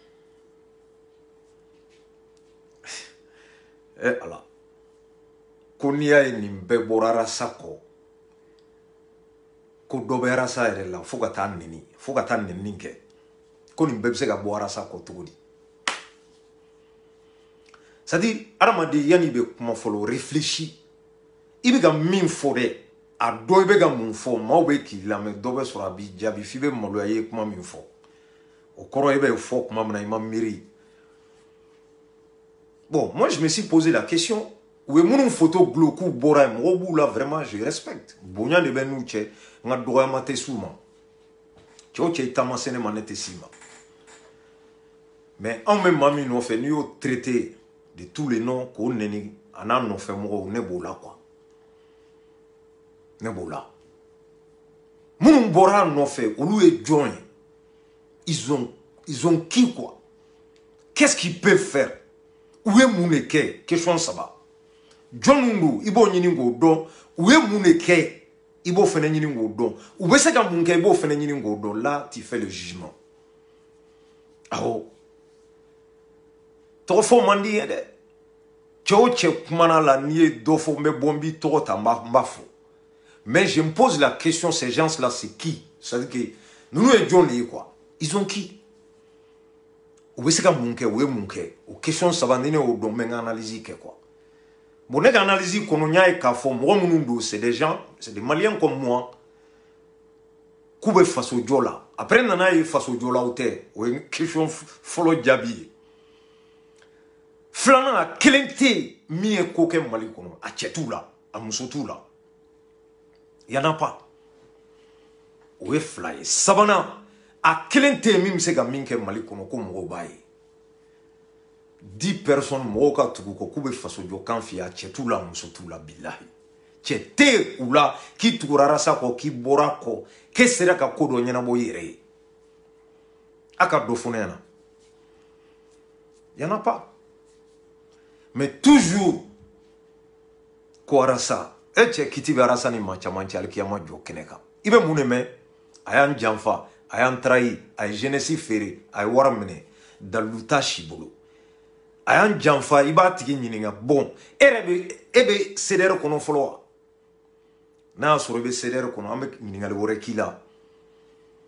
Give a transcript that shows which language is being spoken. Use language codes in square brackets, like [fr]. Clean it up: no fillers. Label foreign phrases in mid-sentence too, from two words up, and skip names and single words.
[bm] ala ko n'i y'a ye nin bɛɛ bɔra arasa kɔ ko dɔ bɛ arasa yɛrɛ la fo ka taa nɛnini kɛ ko nin bɛɛ bɛ se ka bɔ arasa kɔ cogo di [fr] c'est à dire [bm] adamaden yanni i bɛ kuma fɔlɔ réfléchis i bɛ ka min fɔ dɛ a dɔ i bɛ ka mun fɔ maaw bɛ k'i lamɛn dɔ bɛ sɔrɔ a b'i jaabi f'i bɛ maloya i ye kuma min fɔ o kɔrɔ i bɛ fɔ kuma min na i ma miiri [fr] bon moi je me suis posé la question [bm] u ye minnu photo gulon k'u bɔra yen mɔgɔw b'u la [fr] vraiment je respecte [bm] bonya de bɛ n'u cɛ n ka dɔgɔyama tɛ s'u ma cɛ o cɛ i taama se ne ma ne tɛ s'i ma mais anw bɛ maa min nɔfɛ n'i y'o [fr] traité de tous les noms [bm] k'o nɛni a n'a nɔfɛ mɔgɔw ne b'o la quoi ne b'o la minnu bɔra a nɔfɛ olu ye jɔn ye [fr] ils ont qui quoi qu'est-ce qu'ils peuvent faire [bm] u ye mun de kɛ question saba jɔn min don i b'o ɲini k'o dɔn u ye mun de kɛ i b'o fana ɲini k'o dɔn u bɛ se ka mun kɛ i b'o fana ɲini k'o dɔn [fr] là tu fais le jugement [bm] awɔ tɔgɔ fɔ man di ye dɛ cɛ o cɛ kumana la n'i ye dɔ fɔ n bɛ bɔ n b'i tɔgɔ ta n b'a fɔ [fr] mais je me pose la question ces gens là c'est qui c'est à dire que [bm] ninnu ye jɔn de ye [fr] quoi ils ont qui [bm] u bɛ se ka mun kɛ u ye mun kɛ o question saba ni ne y'o dɔn n bɛ n ka analyse kɛ quoi bon ne ka analyse kɔnɔ n y'a ye k'a fɔ mɔgɔ minnu don [fr] c'est des gens c'est des maliens comme moi [bm] k'u bɛ fasojɔ la après nana ye fasojɔlaw tɛ o ye question fɔlɔ jaabi ye filanan a kelen tɛ yen min ye ko kɛ mali kɔnɔ a cɛ t'u la a muso t'u la [fr] y en a pas [bm] o ye fila ye sabanan a kelen tɛ yen min bɛ se ka min kɛ mali kɔnɔ ko mɔgɔw b'a ye 10 personnes mɔgɔw ka tugu kɔ k'u bɛ fasojɔ kan f'i ye a cɛ t'u la a muso t'u la bilahi cɛ tɛ u la k'i tugura arasa kɔ k'i bɔra kɔ k'e sera ka ko dɔ ɲɛnabɔ i yɛrɛ ye a ka dɔ fɔ ne ɲɛna [fr] y en a pas mais toujours [bm] ko arasa e cɛ kiti bɛ arasa ni maa caman cɛ alikiyama jɔ kɛnɛ kan i bɛ mun de mɛn a y'an janfa a y'an trahi a ye jeunesse feere a ye wari minɛ dalilu t'a si bolo a y'an janfa i b'a tigi ɲininka bon e bɛ CDR kɔnɔ fɔlɔ wa n'a y'a sɔrɔ i bɛ CDR kɔnɔ an bɛ ɲininkali wɛrɛ k'i la